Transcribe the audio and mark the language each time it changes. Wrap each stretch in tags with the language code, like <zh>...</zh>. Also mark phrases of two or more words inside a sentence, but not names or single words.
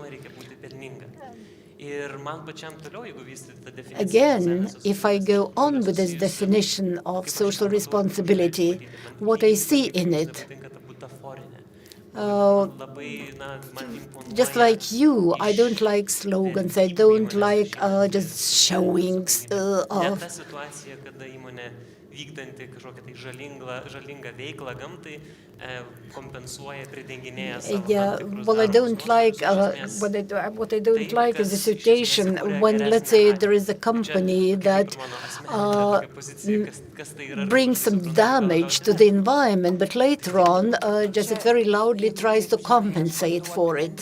<en>Again, if I go on with this definition of social responsibility, what I see in it, just like you, I don't like slogans, I don't like just showings of</en> <lt>vykdanti kažkokią tai žalingą veiklą gamtai kompensuoja, pridenginėja savo</lt> <en>yeah,</en> <lt>tam tikrus</lt> <en>well, I don't</en> <lt>darbus</lt> <en>like</en> <lt>nuostolius,</lt> <en>what I don't like is a situation when, let's say, there is a company that brings some damage to the environment, but later on, just it very loudly tries to compensate for it.</en>